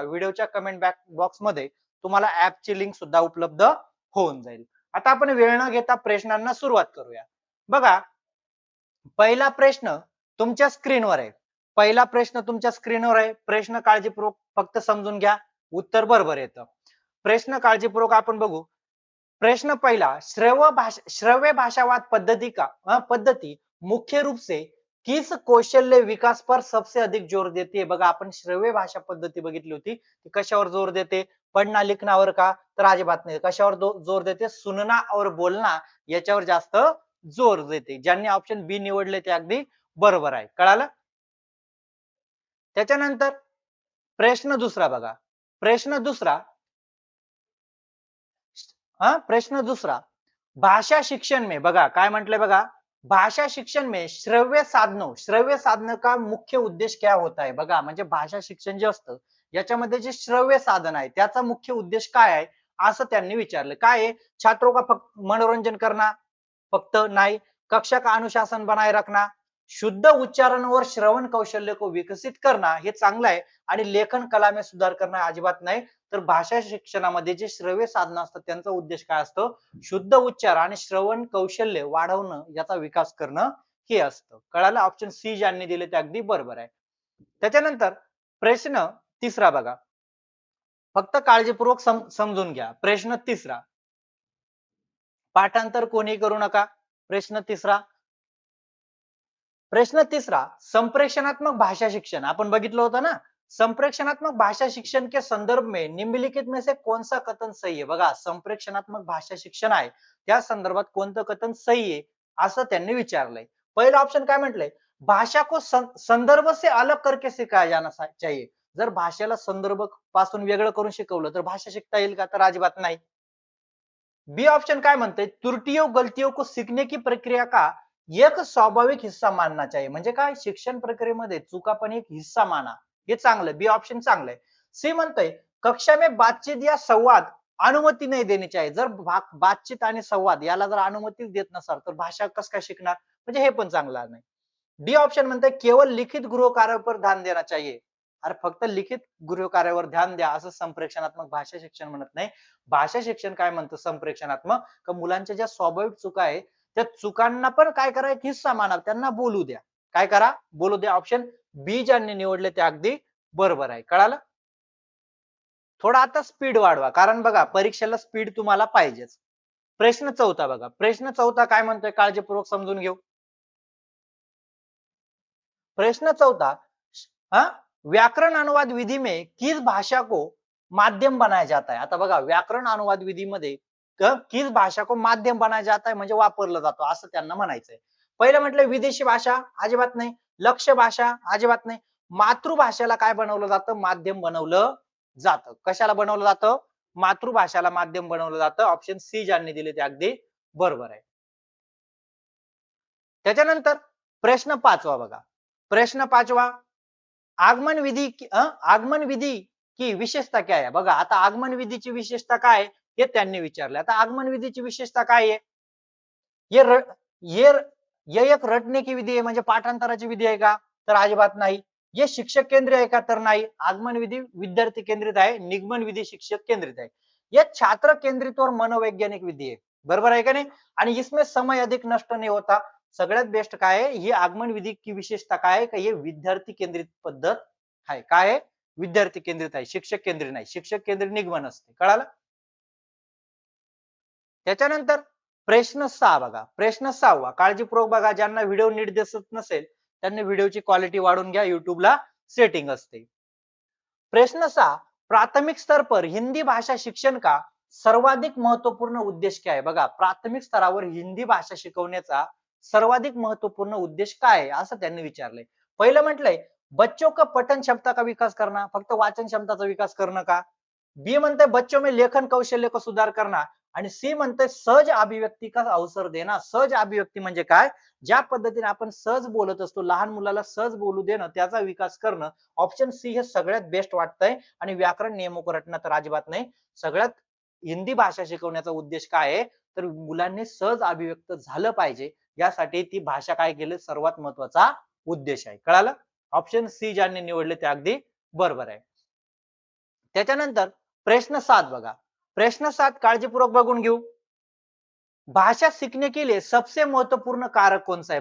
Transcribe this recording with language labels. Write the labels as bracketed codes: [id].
[mr] व्हिडिओच्या comment box मध्ये तुम्हाला ऍपची लिंक सुद्धा उपलब्ध होऊन जाईल. आता आपण वेळ न घेता प्रश्नांना सुरुवात करूया. बघा, पहिला प्रश्न तुमच्या स्क्रीनवर आहे. पहिला प्रश्न तुमच्या स्क्रीनवर आहे. प्रश्न काळजीपूर्वक फक्त समजून घ्या, उत्तर बरोबर येतं. प्रश्न काळजीपूर्वक आपण बघू. प्रश्न पहिला, [hi] श्रव्य भाषावाद पद्धति मुख्य रूप से किस कौशल्य विकास पर सबसे अधिक जोर देते है? [mr] बघा, आपण श्रव्य भाषा पद्धती बघितली होती. कशावर जोर देते? पढ़ना लिखनावर का? तर अजिबात नाही. कशावर जोर देते? [hi] सुनना और बोलना [mr] याच्यावर जास्त जोर देते. ज्यांनी ऑप्शन बी निवडले ते अगदी बरोबर आहे. कळालं? त्याच्यानंतर प्रश्न दुसरा बघा. [hi] प्रश्न दुसरा प्रश्न दूसरा, भाषा शिक्षण में [mr] बघा काय म्हटलंय बघा, [hi] भाषा शिक्षण में श्रव्य साधनों का मुख्य उद्देश्य क्या होता है? [mr] बघा, म्हणजे भाषा शिक्षण जे असतं याच्यामध्ये जे श्रव्य साधन आहे त्याचा मुख्य उद्देश काय आहे असं त्यांनी विचारलं. काय आहे? [hi] छात्रों का [mr] फक्त [hi] मनोरंजन करना? [mr] फक्त नाही. [hi] कक्षा का अनुशासन बनाए रखना, शुद्ध उच्चारण और श्रवण कौशल्य को विकसित करना [mr] हे चांगलं आहे, आणि [hi] लेखन कला में सुधार करना [mr] अजिबात नाही. तर भाषा शिक्षणामध्ये जे श्रव्य साधन असतात त्यांचा उद्देश काय असतो? शुद्ध उच्चार आणि श्रवण कौशल्य वाढवणं, याचा विकास करणं हे असतं. कळालं? ऑप्शन सी ज्यांनी दिले ते अगदी बरोबर आहे. त्याच्यानंतर प्रश्न तिसरा बघा, फक्त काळजीपूर्वक समजून घ्या. प्रश्न तिसरा, पाठांतर कोणी करू नका. प्रश्न तिसरा, संप्रेषणात्मक भाषा शिक्षण आपण बघितलं होतं ना. [hi] संप्रेषणात्मक भाषा शिक्षण के संदर्भ में निम्नलिखित में से कौन सा कथन सही है? [mr] बघा, संप्रेषणात्मक भाषा शिक्षण आहे त्या संदर्भात कोणतं कथन सही आहे असं त्यांनी विचारलंय. पहिलं ऑप्शन काय म्हटलंय? [hi] भाषा को संदर्भ से अलग करके सिखाया जाना चाहिए. [mr] जर भाषेला संदर्भ पासून वेगळं करून शिकवलं तर भाषा शिकता येईल का? तर अजिबात नाही. बी ऑप्शन काय म्हणते? [hi] त्रुटियों गलतियों को सीखने की प्रक्रिया का एक स्वाभाविक हिस्सा मानना चाहिए. [mr] म्हणजे काय? शिक्षण प्रक्रियेमध्ये चुका पण एक हिस्सा माना. हे चांगलं, बी ऑप्शन चांगलं आहे. सी म्हणतोय [hi] कक्षा में बातचीत या संवाद अनुमती नाही देनी चाहिए. [mr] जर बातचीत आणि संवाद याला जर अनुमती देत नसाल तर भाषा कसं काय शिकणार? म्हणजे हे पण चांगलं नाही. डी ऑप्शन म्हणते [hi] केवळ लिखित गृह कार्य पर ध्यान देना चाहिए. [mr] अरे फक्त लिखित गृह कार्यावर ध्यान द्या असं संप्रेषणात्मक भाषा शिक्षण म्हणत नाही. भाषा शिक्षण काय म्हणतं संप्रेषणात्मक? का मुलांच्या ज्या स्वाभाविक चुका आहे त्या चुकांना पण काय करा, एक हिस्सा माना, त्यांना बोलू द्या. काय करा? बोलू द्या. ऑप्शन बी ज्यांनी निवडले ते अगदी बरोबर आहे. कळालं? थोडा आता स्पीड वाढवा, कारण बघा परीक्षेला स्पीड तुम्हाला पाहिजेच. प्रश्न चौथा बघा. प्रश्न चौथा काय म्हणतोय काळजीपूर्वक समजून घेऊ. [hi] प्रश्न चौथा, हाँ, व्याकरण अनुवाद विधि में किस भाषा को माध्यम बनाया जाता है? [mr] आता बघा, व्याकरण अनुवाद विधि मध्ये [hi] किस भाषा को माध्यम बनाया जाता है [mr] म्हणजे वापरलं जातो असं त्यांना म्हणायचंय. पहिलं म्हटलं विदेशी भाषा, अजिबात नाही. लक्ष्य भाषा, अजिबात नाही. मातृभाषेला काय बनवलं जातं? माध्यम बनवलं जातं. कशाला बनवलं जातं? मातृभाषाला माध्यम बनवलं जातं. ऑप्शन सी ज्यांनी दिले ते अगदी बरोबर आहे. त्याच्यानंतर प्रश्न पाचवा बघा. प्रश्न पाचवा, [hi] आगमन विधि की विशेषता क्या है? [mr] बघा, आता आगमन विधीची विशेषता काय आहे हे त्यांनी विचारले. आता आगमन विधीची विशेषता काय आहे? ये र, ये ये एक रटने की विधी आहे म्हणजे पाठांतराची विधी आहे का? तर अजिबात नाही. ये शिक्षक केंद्रित आहे का? तर नाही. आगमन विधी विद्यार्थी केंद्रित आहे, निगमन विधी शिक्षक केंद्रित आहे. [hi] ये छात्र केंद्रित और मनोवैज्ञानिक विधी [mr] आहे. बरोबर आहे का नाही? [hi] आणि इसमें समय अधिक नष्ट नहीं होता. [mr] सगळ्यात बेस्ट काय आहे? ही आगमन विधी की विशेषता काय आहे? का हे विद्यार्थी केंद्रित पद्धत आहे. काय आहे? विद्यार्थी केंद्रित आहे, शिक्षक केंद्रित नाही. शिक्षक केंद्रित निगमन असते. कळालं? त्याच्यानंतर प्रश्न 6 बघा. प्रश्न 6वा काळजीपूर्वक बघा. ज्यांना व्हिडिओ नीट दिसत नसेल त्यांनी व्हिडिओची क्वालिटी वाढवून घ्या. YouTubeला सेटिंग असते. [hi] प्रश्न 6 प्राथमिक स्तर पर हिंदी भाषा शिक्षण का सर्वाधिक महत्वपूर्ण उद्देश क्या है? [mr] बघा प्राथमिक स्तरावर हिंदी भाषा शिकवण्याचा सर्वाधिक महत्वपूर्ण उद्देश काय आहे असं त्यांनी विचारलंय. पहिलं म्हटलंय [hi] बच्चों का पठन क्षमता का विकास करना, [mr] फक्त वाचन क्षमताचा विकास करणं का? बी म्हणते [hi] बच्चों में लेखन कौशल्य को सुधार करना [mr] आणि सी म्हणते [hi] सहज अभिव्यक्ती का अवसर देना. [mr] सहज अभिव्यक्ती म्हणजे काय? ज्या पद्धतीने आपण सहज बोलत असतो, लहान मुलाला सहज बोलू देणं, त्याचा विकास करणं. ऑप्शन सी हे सगळ्यात बेस्ट वाटतंय आणि [hi] व्याकरण नियमों को रटना [mr] तर अजिबात नाही. सगळ्यात हिंदी भाषा शिकवण्याचा उद्देश काय आहे? तर मुलांनी सहज अभिव्यक्त झालं पाहिजे यासाठी ती भाषा काय केली सर्वात महत्वाचा उद्देश आहे. कळालं? ऑप्शन सी ज्यांनी निवडले ते अगदी बरोबर आहे. त्याच्यानंतर प्रश्न 7 बघा. प्रश्न 7 काळजीपूर्वक बघून घेऊ. [hi] भाषा सीखने के लिए सबसे महत्वपूर्ण कारक कौन सा है?